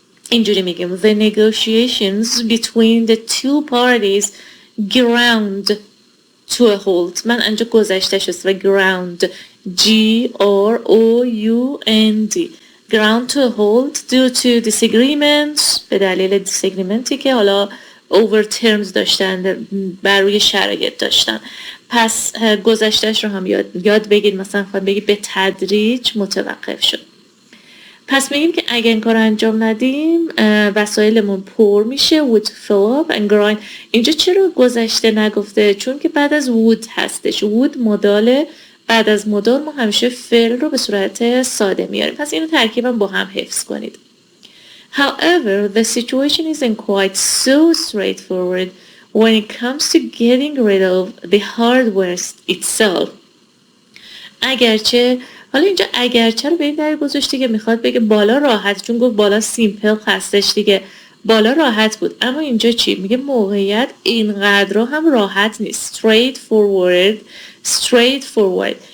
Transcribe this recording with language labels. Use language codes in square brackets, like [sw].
[fa] اینجوری میگیم [en] the negotiations between the two parties ground to a halt. [fa] من انجا گذشتهش است و ground G-R-O-U-N-D [en] ground to a halt due to disagreements [fa] به دلیل disagreemenتی که حالا over terms داشتن، بر روی شرایط داشتن. پس گذشتهش رو هم یاد بگید. مثلا خواهد بگید به تدریج متوقف شد. پس میگیم که اگه این کار انجام ندیم وسایلمون پر میشه [en] would fill up and grind. [fa] اینجا چرا گذشته نگفته؟ چون که بعد از would هستش. would مداله، بعد از مدال ما همیشه فعل رو به صورت ساده میاریم. پس اینو ترکیبم با هم حفظ کنید. [en] However, the situation isn't quite so straightforward when it comes to getting rid of the hardware itself. [fa] اگرچه حالا اینجا اگرچه رو به این دلیل گذاشته که میخواد بگه بالا راحت، چون گفت بالا سیمپل هستش دیگه، بالا راحت بود. اما اینجا چی میگه؟ موقعیت اینقدر هم راحت نیست. [en] straight forward.